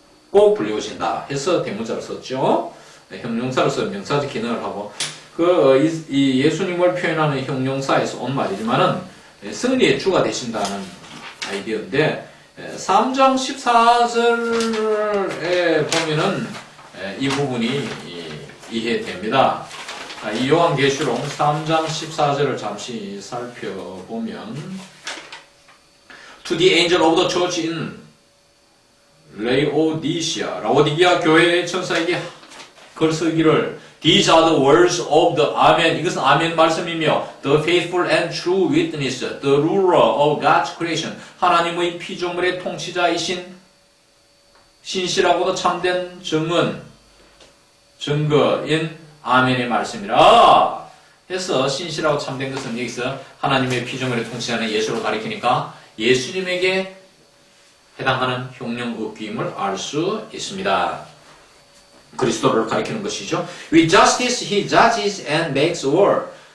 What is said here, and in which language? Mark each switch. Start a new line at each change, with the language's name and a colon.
Korean: 꼭 불리우신다 해서 대문자를 썼죠. 형용사로서 명사적 기능을 하고 이 예수님을 표현하는 형용사에서 온 말이지만은 승리의 주가 되신다는 아이디어인데 3장 14절에 보면은 이 부분이 이해됩니다. 이 요한계시록 3장 14절을 잠시 살펴보면
English: To the angel of the church in Laodicea,
Korean: 라오디게아 교회의 천사에게 글쓰기를
English: These are the words of the Amen.
Korean: 이것은 아멘 말씀이며
English: The faithful and true witness, the ruler of God's creation.
Korean: 하나님의 피조물의 통치자이신 신실하고도 참된 증거인 아멘의 말씀이라 해서 신실하고 참된 것은 여기서 하나님의 피조물의 통치하는 예수를 가리키니까 예수님에게 해당하는 형용 의귀임을 알 수 있습니다. 그리스도를 가리키는 것이죠.
English: With justice he judges and makes war.